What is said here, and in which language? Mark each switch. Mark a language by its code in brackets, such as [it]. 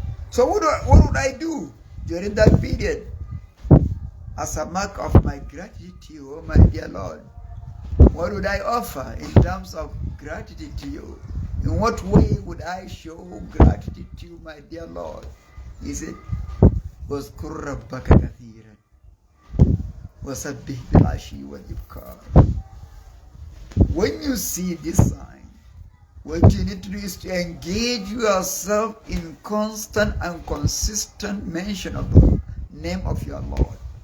[en] So what would I do during that period? As a mark of my gratitude to you, oh my dear Lord, what would I offer in terms of gratitude to you? In what way would I show gratitude to you, my dear Lord? He said, [ar] وَاذْكُرْ رَبَّكَ كَثِيرًا وَسَبِّحْ بِالْعَشِيِّ وَالْإِبْكَارِ. [en] When you see this sign, what you need to do is to engage yourself in constant and consistent mention of the name of your Lord.